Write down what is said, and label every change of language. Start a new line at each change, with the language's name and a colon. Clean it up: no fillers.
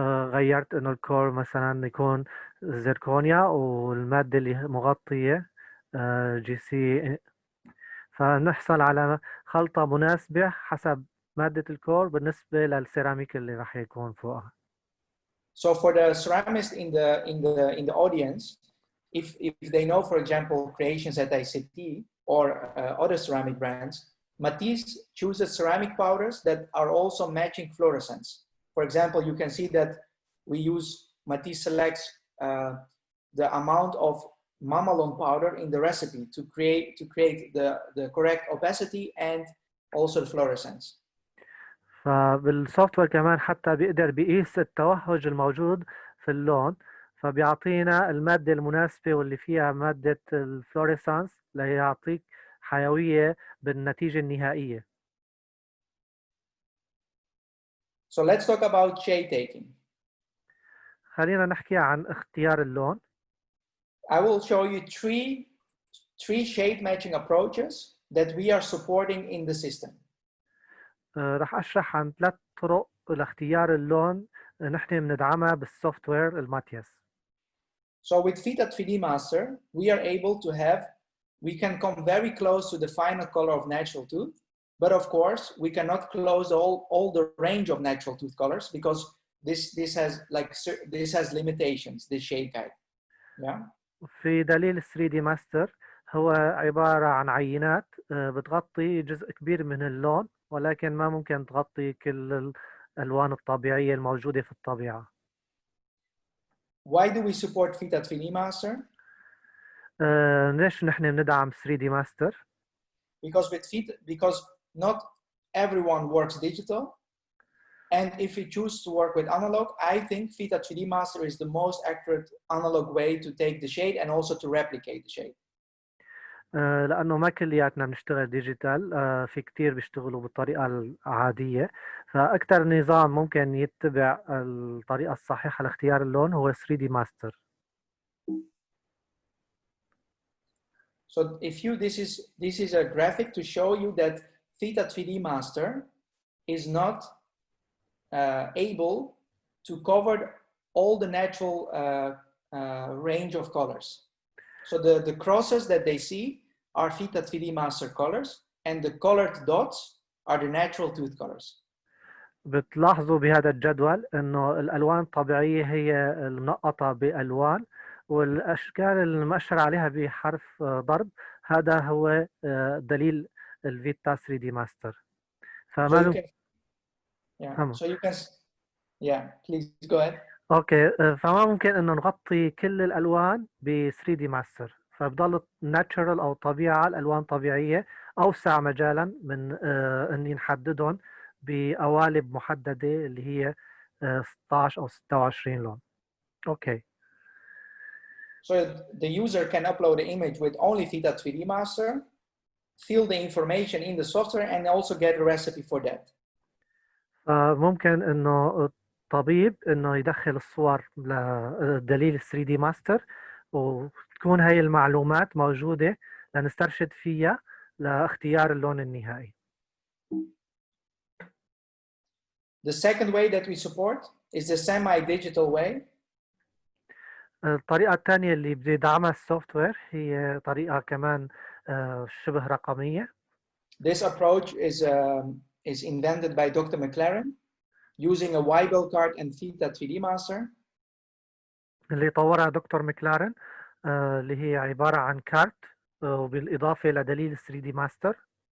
Arabic: غيرت إنه الكور مثلا يكون زركونيا والمادة اللي مغطية جي سي، فنحصل على خلطة مناسبة حسب مادة الكور بالنسبة للسيراميك اللي راح يكون فوقها.
English: So for the ceramist in the audience, if they know, for example, creations at ICT or other ceramic brands, Matisse chooses ceramic powders that are also matching fluorescence. For example, you can see that Matisse selects the amount of mamalon powder in the recipe to create the correct opacity and also the fluorescence.
Arabic: فبالسوفت وير كمان حتى بيقدر بيقيس التوهج الموجود في اللون، فبيعطينا المادة المناسبة واللي فيها مادة الفلوريسانس ليعطيك حيوية بالنتيجة النهائية.
English: So let's talk about shade taking.
Arabic: خلينا نحكي عن اختيار اللون.
English: I will show you three shade matching approaches that we are supporting in the system.
Arabic: رح أشرح عن 3 طرق لاختيار اللون نحن بندعمها بالسوفت وير الماتيس.
English: So with Fita 3D Master, we can come very close to the final color of natural tooth, but of course we cannot close all the range of natural tooth colors because this has limitations, this shade guide. Yeah.
Arabic: في دليل 3D Master هو عبارة عن عينات بتغطي جزء كبير من اللون، ولكن ما ممكن تغطي كل الألوان الطبيعية الموجودة في الطبيعة.
English: Why do we support Fita 3D Master?
Arabic: ليش نحن بندعم 3D Master؟
English: Because not everyone works digital, and if you choose to work with analog, I think Fita 3D Master is the most accurate analog way to take the shade and also to replicate the shade.
Arabic: لأنه ما كلياتنا بنشتغل ديجيتال، في كتير بيشتغلوا بالطريقة العادية، فأكثر نظام ممكن يتبع الطريقة الصحيحة لاختيار اللون هو 3D Master.
English: So this is a graphic to show you that Theta 3D Master is not able to cover all the natural range of colors. So the crosses that they see are Theta 3D Master colors, and the colored dots are the natural tooth colors.
Arabic: بتلاحظوا بهذا الجدول انه الالوان الطبيعيه هي المنقطه بالوان، والاشكال المؤشر عليها بحرف ضرب هذا هو دليل الفيتا 3 دي ماستر.
English: So you
Arabic: فما
English: can, yeah.
Arabic: تمام.
English: So you can, yeah. Please go ahead.
Arabic: اوكي، فما ممكن انه نغطي كل الالوان ب 3 دي ماستر، فبضل ناتشرال او طبيعه، الالوان طبيعيه اوسع مجالا من اني نحددهم بقوالب محدده اللي هي 16 او 26 لون. اوكي.
English: So the user can upload the image with only Theta 3D Master, fill the information in the software, and also get a recipe for that.
Arabic: فممكن انه الطبيب انه يدخل الصور لدليل 3 دي ماستر، وتكون هاي المعلومات موجودة لنسترشد فيها لاختيار اللون النهائي.
English: The second way that we support is the semi-digital way.
Arabic: الطريقة الثانية اللي بيدعمها السوفت وير هي طريقة كمان شبه رقمية.
English: This approach is invented by Dr. McLaren using a Weibel card and Theta 3D Master.
Arabic: اللي طورها دكتور مكلارن اللي هي عبارة عن كارت وبالإضافة لدليل 3D ماستر.